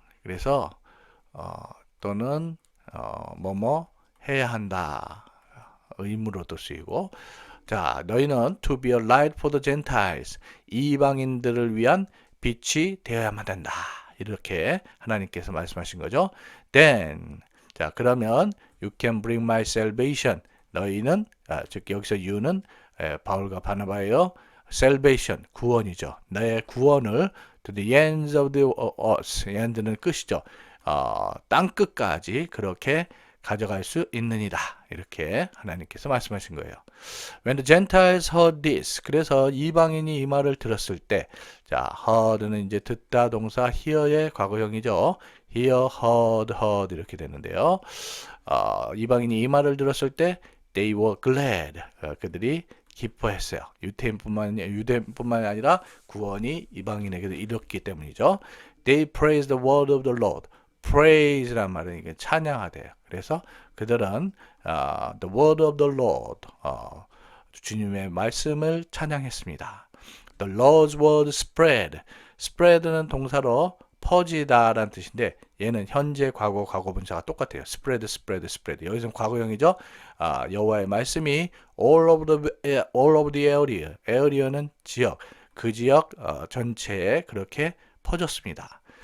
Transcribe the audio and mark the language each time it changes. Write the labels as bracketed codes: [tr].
[ko] 그래서 또는 뭐뭐 해야 한다 의무로도 쓰이고 자 너희는 [en] to be a light for the Gentiles [ko] 이방인들을 위한 빛이 되어야만 된다. 이렇게 하나님께서 말씀하신 거죠. Then 자 그러면 [en] you can bring my salvation [ko] 너희는 즉 여기서 you는 바울과 바나바예요. salvation 구원이죠. 나의 구원을 [en] to the ends of the earth end는 [ko] 끝이죠. 땅 끝까지 그렇게 가져갈 수 있느니라. 이렇게 하나님께서 말씀하신 거예요. [en] When the Gentiles heard this, [ko] 그래서 이방인이 이 말을 들었을 때, 자, heard는 이제 듣다 동사 hear의 과거형이죠. hear, heard 이렇게 되는데요. 이방인이 이 말을 들었을 때, [en] they were glad. [ko] 그들이 기뻐했어요. 유대인뿐만 아니라 구원이 이방인에게도 이뤘기 때문이죠. [en] They praised the word of the Lord. [ko] praise란 말은 이게 찬양하대요. 그래서 그들은 [en] the word of the Lord [ko] 주님의 말씀을 찬양했습니다. [en] The Lord's word spread. [ko] spread는 동사로 퍼지다라는 뜻인데 얘는 현재 과거 과거분사가 똑같아요. spread. 여기서는 과거형이죠. 여호와의 말씀이 [en] all over the area. [ko] area는 지역. 그 지역 전체에 그렇게 퍼졌습니다.